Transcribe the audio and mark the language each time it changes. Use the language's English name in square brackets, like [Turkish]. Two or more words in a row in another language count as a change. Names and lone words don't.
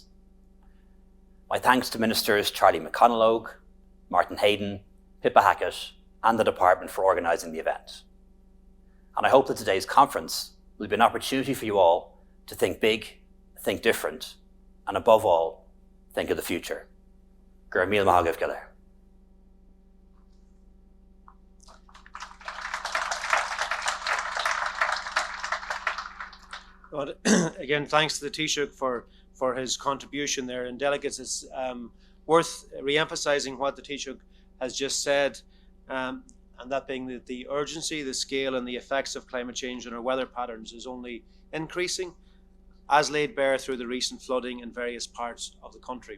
[English] My thanks to Ministers Charlie McConalogue, Martin Hayden, Pippa Hackett, and the Department for organising the event. And I hope that today's conference will be an opportunity for you all to think big, think different, and above all, think of the future. [Irish] Gur míle maith agaibh go leor. [English] Well, again, thanks to the Taoiseach for his contribution there. And delegates, it's worth re-emphasising what the Taoiseach has just said, and that being the urgency, the scale and the effects of climate change on our weather patterns is only increasing, as laid bare through the recent flooding in various parts of the country.